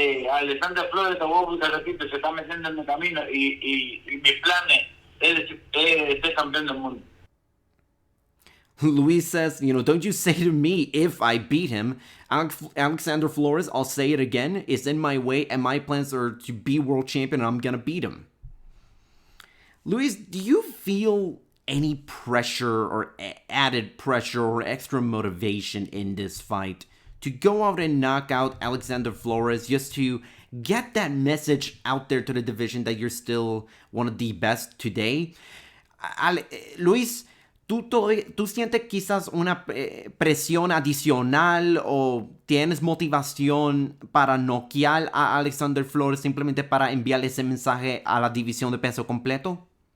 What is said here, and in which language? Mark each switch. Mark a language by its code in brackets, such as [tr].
[es] Alexander Flores, te repito, se está metiendo en mi camino y mis planes es ser campeón del mundo. [en] Luis says, don't you say to me if I beat him. Alexander Flores, I'll say it again, is in my way, and my plans are to be world champion, and I'm gonna beat him. Luis, do you feel any pressure or added pressure or extra motivation in this fight to go out and knock out Alexander Flores just to get that message out there to the division that you're still one of the best today? [es] Luis, ¿tú sientes quizás una presión adicional o tienes motivación para noquear a Alexander Flores simplemente para enviarle ese mensaje a la división de peso completo?